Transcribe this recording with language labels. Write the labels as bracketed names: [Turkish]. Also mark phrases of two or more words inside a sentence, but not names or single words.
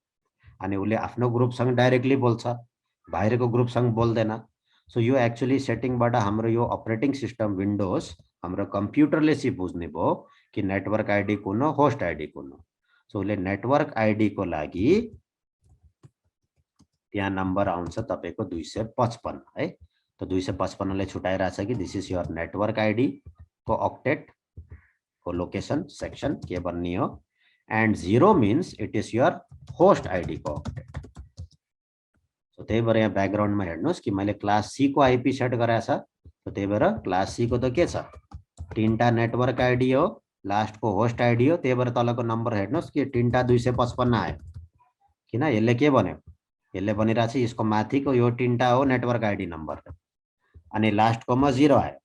[Nepali] अनि उसले आफ्नो ग्रुपसँग डाइरेक्टली बोल्छ, बाहिरको ग्रुपसँग बोल्दैन। सो यो एक्चुअली सेटिङबाट हाम्रो यो [English] operating system Windows [Nepali] हाम्रो कम्प्युटरले चाहिँ बुझ्ने भयो कि [English] network ID [Nepali] कुन हो, [English] host ID [Nepali] कुन हो। सो उसले [English] network ID [Nepali] को लागि त्यहाँ नम्बर आउँछ तपाईको 255 है। तो 255 ले छुटाइरहेछ कि [English] this is your network ID [Nepali] को अक्टेट को [English] location section [Nepali] के भन्ने हो, [English] and 0 means it is your host ID [Nepali] को अक्टेट। सो त्यही भएर यहाँ ब्याकग्राउन्डमा हेर्नुस् कि मैले [English] class C [Nepali] को [English] IP set [Nepali] गराएको छ। तो त्यही भएर [English] class C [Nepali] को त के छ, 3टा [English] network ID [Nepali] हो, लास्ट को [English] host ID [Nepali] हो, त्यही भएर तलको नम्बर हेर्नुस् कि 3टा 255 आयो। किन यसले के भन्यो, यसले भनिरहेछ यसको माथिको यो 3टा हो [English] network ID number, [Nepali] अनि लास्ट को मा 0 आयो।